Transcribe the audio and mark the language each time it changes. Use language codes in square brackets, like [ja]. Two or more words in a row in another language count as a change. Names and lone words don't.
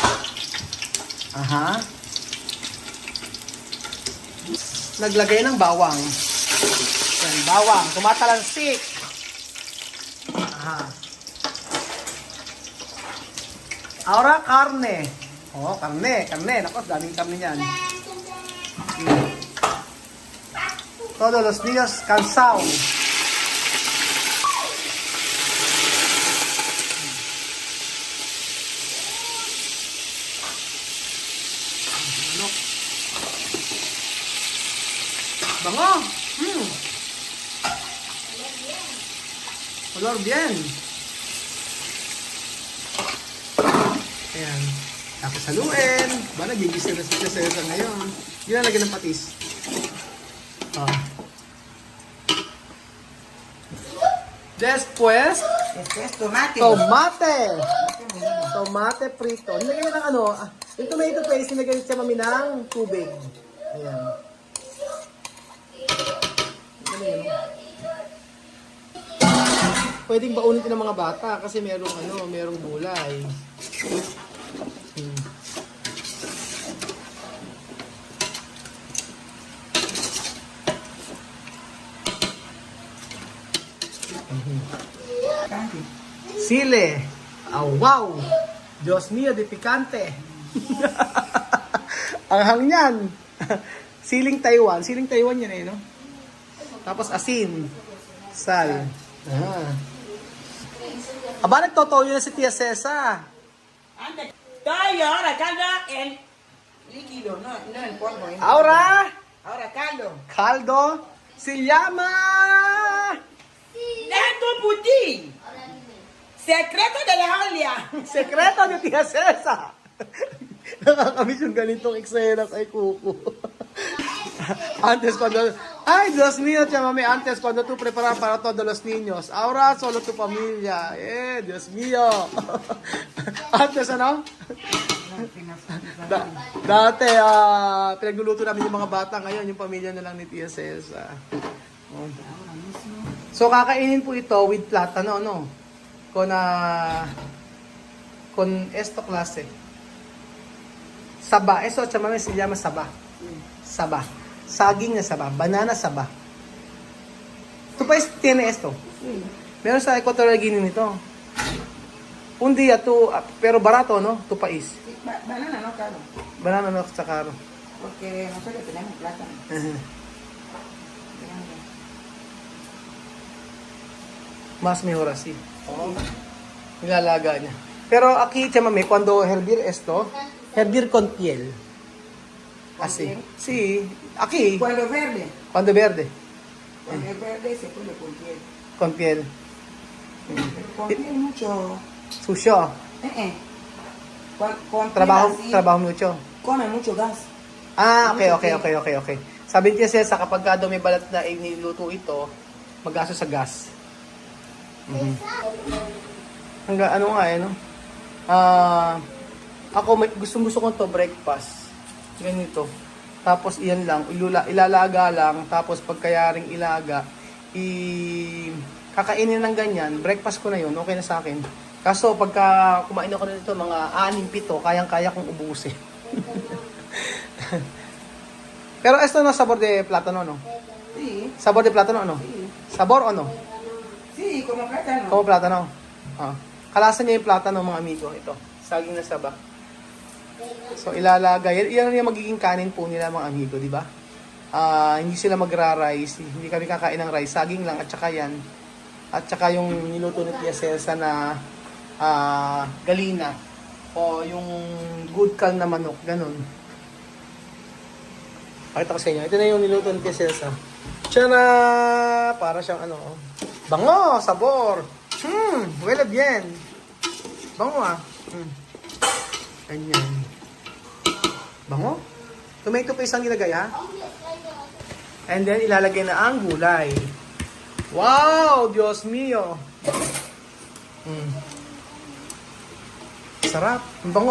[tl] Aha. Naglagay ng bawang. Yan, bawang. Tumatalansik. Aha. [es] Ahora, karne. [tl] Oh, karne. Naku, daming karne niyan. [es] Todos los niños cansados. [tl] Bango. [es] Olor bien. [tl] Ayan. Tapos haluin. Ba, nagigisa na si Cesar ngayon. Yun na lagyan ng patis. [es] Después, tomate frito. [tl] Nilagyan na ng ano, yung [en] tomato paste, [tl] nilagyan siya mami ng tubig. Ayan. Pwedeng baunin ng mga bata kasi merong gulay. Sile. [es] Wow! Diyos mío, de picante. [tl] Ang hang yan. Siling Taiwan yan eh, no? Tapos asin. Sal. Aba, nagtotoyo na si Tia Cesa. Toyo, [es] ahora caldo en líquido, no en polvo. Ahora Caldo. caldo se llama Neto puti. Secreto de la Julia. [tl] Sekreto ni Tia Cesa. Nakakamiss yung ganitong eksena kay Kuko. [es] Antes cuando... Ay, Dios mío, tía mami, antes cuando tú preparas para todos los niños. Ahora solo tu familia. Dios mío. Antes, [tl] ano? Dati, pinagluluto namin yung mga bata. Ngayon, yung pamilya na lang ni Tia Cesa. So, kakainin po ito with platano, no? [es] Con esto clase. [tl] Saba. [es] Eso, tía mami, se llama saba. [tl] Saba. Saging na saba. Banana saba. [es] Tu país tiene esto. [tl] Meron sa Equatorial Guinea nito. [es] Un día tu, pero barato, no? Tu país. Banana no caro. Banana no sa caro. Porque nosotros tenemos plátano. Mas mejor así. [tl] Nilalaga niya. [es] Pero aquí, chamame, cuando hervir esto, hervir con piel. Así. Sí. Aquí. Cuando verde. Cuando verde. Cuando es verde se pone con piel. Con piel. Con piel mucho. [tl] Susyo. [es] Con piel así, Trabaho mucho. come mucho gas. [tl] Okay. Sabi niya siya, kapag ka daw may balat na iniluto ito, mag-aso sa gas. Hanggang ano nga no? Ako gusto ko to breakfast. Ganito. Tapos iyan lang, ilalaga lang, tapos pagkayaring ilaga, kakainin ng ganyan, breakfast ko na yun, okay na sa akin. Kaso pagka kumain ako nito mga 6-7, kayang-kaya kong ubusin. [es] Pero esto no sabor de plátano, no? Sí, Sabor de plátano, no? sí. Sabor o no? Sí, como plátano. Como plátano. Ah. [tl] Kalasan niya yung plátano, mga amigo. Ito, saging na saba. So, ilalagay. Yan yung magiging kanin po nila, mga amigo, di ba? Hindi sila magra-rice. Hindi kami kakain ng rice. Saging lang at saka yan. At saka yung niluto ni Tia Celsa na galina. O yung good cal na manok. Ganun. Pakita ko sa inyo. Ito na yung niluto ni Tia Celsa. Tiyana! Para siyang ano. Bango! [es] Sabor! Huele bien. [tl] Bango ah. Ganyan. Bango? [en] Tomato paste [tl] ang nilagay ha? [en] And then [tl] ilalagay na ang gulay. Wow! [es] Diyos mio! [tl] Sarap. Ang bango.